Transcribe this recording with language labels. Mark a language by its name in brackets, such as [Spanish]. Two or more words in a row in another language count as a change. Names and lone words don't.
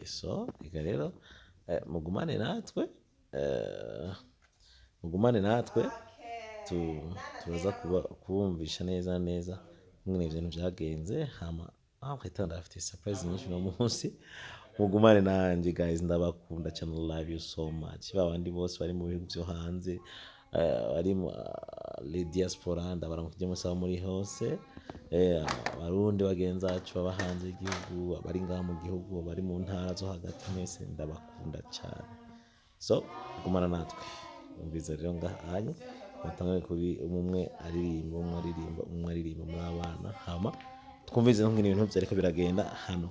[Rundi] So reka rero mugumane natwe tuza kubumvisha neza neza mwene ibintu byagenze. Hama kwitanda afite surprise nyinshi no munsi. Mugumane nanje guys, ndabakunda cyane, [English] love you so much. [Rundi] Babandi bose bari mu bihugu byo hanze, bari mu diaspora ndabaramukije musaba muri hose. Abarundi bagenzi bacu baba hanze y'igihugu, abari ngaha mu gihugu, bari mu ntara zo hagati, mwese ndabakunda cyane. So gumana natwe umviza rero ngahanye batangaye kuri umwe aririmba muri abana. Hama twumvize nk'ibintu byariko biragenda hano.